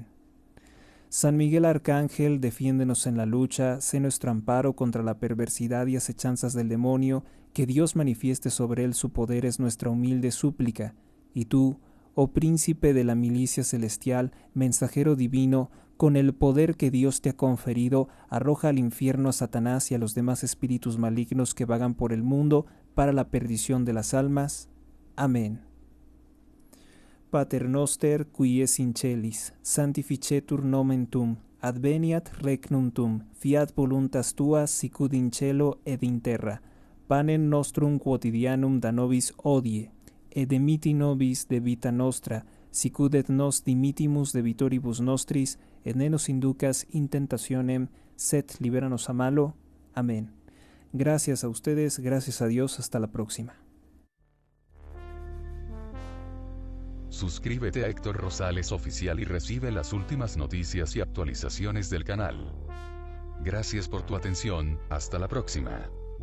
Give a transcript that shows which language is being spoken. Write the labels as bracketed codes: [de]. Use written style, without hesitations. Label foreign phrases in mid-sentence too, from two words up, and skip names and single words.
[es] San Miguel Arcángel, defiéndenos en la lucha, sé nuestro amparo contra la perversidad y acechanzas del demonio, que Dios manifieste sobre él su poder es nuestra humilde súplica. Y tú, oh príncipe de la milicia celestial, mensajero divino, con el poder que Dios te ha conferido, arroja al infierno a Satanás y a los demás espíritus malignos que vagan por el mundo para la perdición de las almas. Amén. [la] Pater noster, qui es in celis, sanctificetur nomen tuum, adveniat regnum tuum, fiat voluntas tua sicut in cielo ed in terra. Panem nostrum quotidianum da nobis hodie, et dimitti nobis de vita nostra, sicut et nos dimittimus debitoribus nostris, et ne nos inducas in tentationem, sed liberanos a malo. [es] Amén. Gracias a ustedes, gracias a Dios, hasta la próxima. Suscríbete a Héctor Rosales Oficial y recibe las últimas noticias y actualizaciones del canal. Gracias por tu atención, hasta la próxima.